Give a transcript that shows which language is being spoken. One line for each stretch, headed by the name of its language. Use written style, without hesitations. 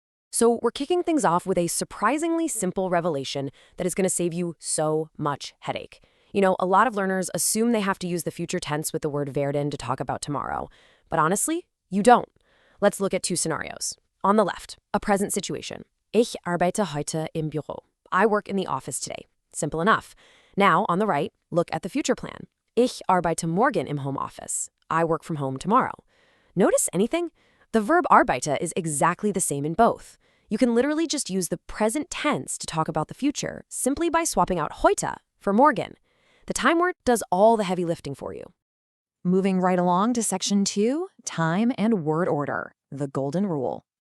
English: So we're kicking things off with a surprisingly simple revelation that is going to save you so much headache. You know, a lot of learners assume they have to use the future tense with the word werden to talk about tomorrow. But honestly, you don't. Let's look at 2 scenarios. On the left, a present situation.
German: Ich arbeite heute im Büro.
English: I work in the office today. Simple enough. Now, on the right, look at the future plan.
German: Ich arbeite morgen im home office.
English: I work from home tomorrow. Notice anything? The verb arbeite is exactly the same in both. You can literally just use the present tense to talk about the future simply by swapping out heute for morgen. The time word does all the heavy lifting for you. Moving right along to section 2, time and word order, the golden rule.